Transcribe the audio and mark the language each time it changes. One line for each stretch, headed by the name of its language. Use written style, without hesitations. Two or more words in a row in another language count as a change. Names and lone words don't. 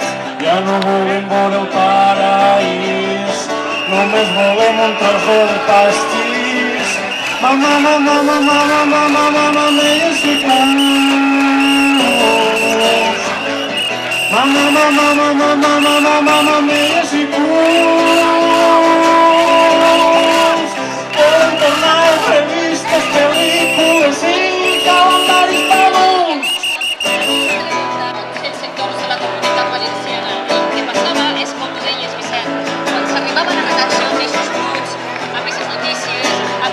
Catalan: Ja no volem veure el paraís, només volem un tros del pastís. Mama, mama, mama, mama, mama, mama, mexicans. Mama, mama, mama, mama, mama, mexicans. Volen tornar revistes, pel·lícules i calendaris d'adults. Els sectors de la comunitat valenciana. El que passava és, com tu deies, Vicent, quan s'arribava a la redacció d'aixos bruts, amb aquestes notícies, amb